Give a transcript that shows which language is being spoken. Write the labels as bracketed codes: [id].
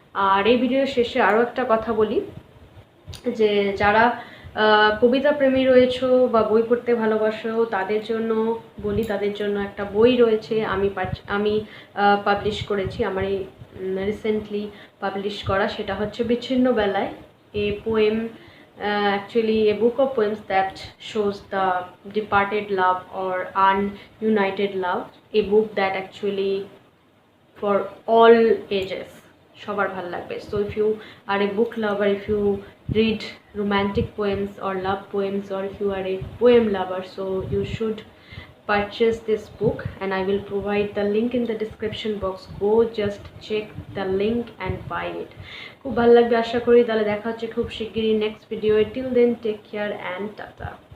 [bn] আর এই ভিডিওর শেষে আরও একটা কথা বলি, যে যারা কবিতা প্রেমী রয়েছে বা বই পড়তে ভালোবাসো তাদের জন্য বলি, তাদের জন্য একটা বই রয়েছে, আমি পাবলিশ করেছি, আমার এই রিসেন্টলি পাবলিশ করা। সেটা হচ্ছে বিচ্ছিন্ন বেলায়, a poem, [en] actually a book of poems that shows the departed love or ununited love, a book that actually for all ages [bn] সবার ভালো লাগবে। [en] So if you are a book lover, if you read romantic poems or love poems, or if you are a poem lover, so you should purchase this book, and I will provide the link in the description box. Go just check the link and buy it. [bn] খুব ভালো লাগবে আশা করি। তাহলে দেখা হচ্ছে খুব শিগগিরই next video. [en] Till then take care and ta-ta.